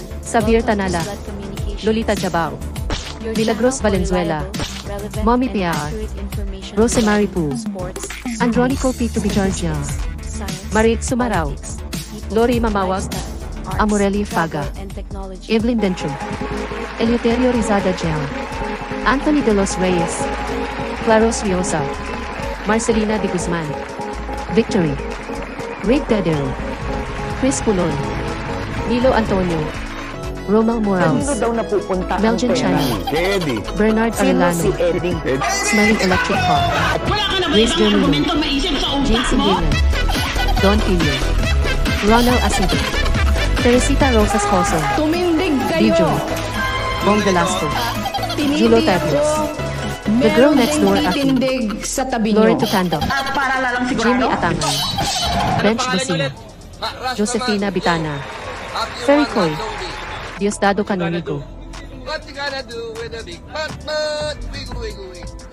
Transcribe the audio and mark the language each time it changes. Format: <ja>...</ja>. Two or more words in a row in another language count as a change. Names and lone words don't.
<en>Xavier Welcome to Tanala, Splat Communications. Lolita Jabao, Your Milagros channel for Valenzuela, reliable, relevant, Mommy and Piar, accurate information Rosemary regarding Pu, sports, Andronico P. Bijarnia, science, Marit Sumarao, politics, people, Lori Mamawag, lifestyle, arts, Amorelli travel, Faga, and technology. Evelyn Dentro, Eleuterio Rizada Gel, Anthony De Los Reyes, Claros Riosa, Marcelina De Guzman, Victory, Rick Dedero, Chris Pulon, Nilo Antonio, Romel Morales, Melvin China, Bernard Arellano, Smiling Electric Car, Grace Germino, James Ingenian, Don Pillo, Ronald Asinto, Teresita Rosas Coso, Bijo, Bong Velasco, Julo Tabios, The Girl Next Door Aki, Lori Tucando, Jimmy Atangan, Bench Basina, Josefina Bitana, Ferry Coy, Diosdado Canonigo. What you gonna do with a big butt, wiggle, wiggle, wiggle.</en>